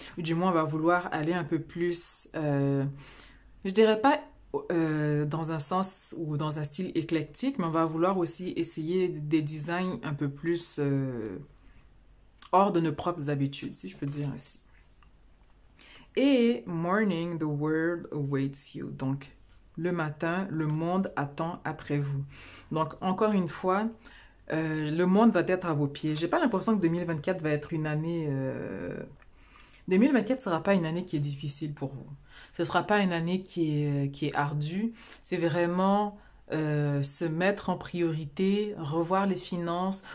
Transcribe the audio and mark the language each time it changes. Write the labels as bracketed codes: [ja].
[fr] Ou du moins, on va vouloir aller un peu plus... je dirais pas dans un sens ou dans un style éclectique, mais on va vouloir aussi essayer des designs un peu plus hors de nos propres habitudes, si je peux dire ainsi. Et [en] morning, the world awaits you. [fr] Donc, le matin, le monde attend après vous. Donc, encore une fois, le monde va être à vos pieds. J'ai pas l'impression que 2024 va être une année... 2024 ne sera pas une année qui est difficile pour vous. Ce ne sera pas une année qui est ardue. C'est vraiment se mettre en priorité, revoir les finances.